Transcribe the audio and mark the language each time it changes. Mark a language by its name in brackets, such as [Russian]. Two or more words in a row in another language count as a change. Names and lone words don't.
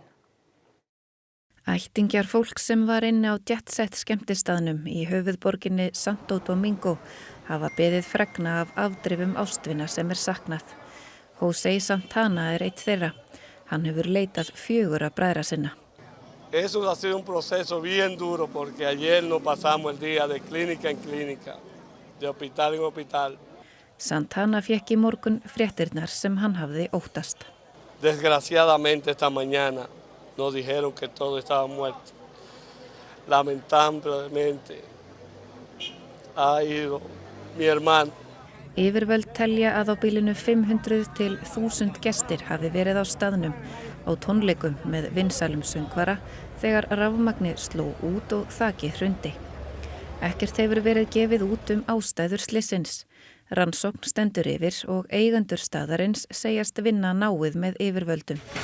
[Icelandic] Ættingjar fólks sem var inni á Jet-Set skemmtistaðnum í höfuðborginni Santo Domingo hafa beðið fregna af afdrifum ástvina sem saknað. José Santana einn þeirra. Hann hefur leitað 4 bræðra sinna. [Spanish] Eso ha sido un proceso bien duro porque ayer nos pasamos el día de clínica en clínica, de hospital en hospital. [Icelandic] Santana fékk í morgun fréttirnar sem hann hafði óttast. [Spanish] Desgraciadamente esta mañana nos dijeron que todo estaba muerto. Lamentablemente ha ido mi hermano. [Icelandic] Yfirvöld telja að á bilinu 500 til 1000 gestir hafi verið á staðnum á tónleikum með vinsælum söngvara þegar rafmagnið sló út og þakið hrundi. Ekkert hefur verið gefið út ástæður slysins. Rannsókn stendur yfir og eigendur staðarins segjast vinna náið með yfirvöldum.